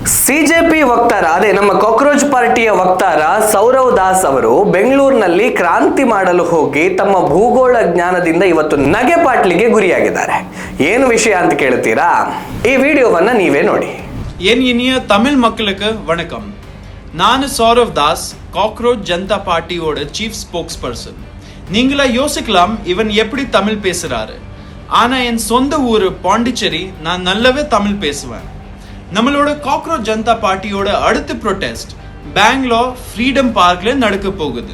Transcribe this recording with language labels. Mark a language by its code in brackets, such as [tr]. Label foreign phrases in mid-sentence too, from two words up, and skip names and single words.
[kn] ಸಿಜೆಪಿ ವಕ್ತಾರ ಅದೇ ನಮ್ಮ ಕಾಕ್ರೋಚ್ ಪಾರ್ಟಿಯ ವಕ್ತಾರ ಸೌರವ್ ದಾಸ್ ಅವರು ಬೆಂಗಳೂರಿನಲ್ಲಿ ಕ್ರಾಂತಿ ಮಾಡಲು ಹೋಗಿ ತಮ್ಮ ಭೂಗೋಳ ಜ್ಞಾನದಿಂದ ಇವತ್ತು ನಗೆಪಾಟ್ಲಿಗೆ ಗುರಿಯಾಗಿದ್ದಾರೆ. ಏನು ವಿಷಯ ಅಂತ ಕೇಳ್ತೀರಾ? ಈ ವಿಡಿಯೋವನ್ನ ನೀವೇ ನೋಡಿ. [ta] என் இனிய தமிழ் மக்களுக்கு வணக்கம். நான் சௌரவ் தாஸ், காக்ரோச் ஜனதா பார்ட்டியோட [en] chief spokesperson. [ta] நீங்களா யோசிக்கலாம் இவன் எப்படி தமிழ் பேசுறாரு. ஆனா என் சொந்த ஊர் பாண்டிச்சேரி, நான் நல்லாவே தமிழ் பேசுவேன். நம்மளோட காக்ரோச் ஜனதா பார்ட்டியோட அடுத்த ப்ரொடெஸ்ட் பெங்களூர் ஃப்ரீடம் பார்க்ல நடக்க போகுது.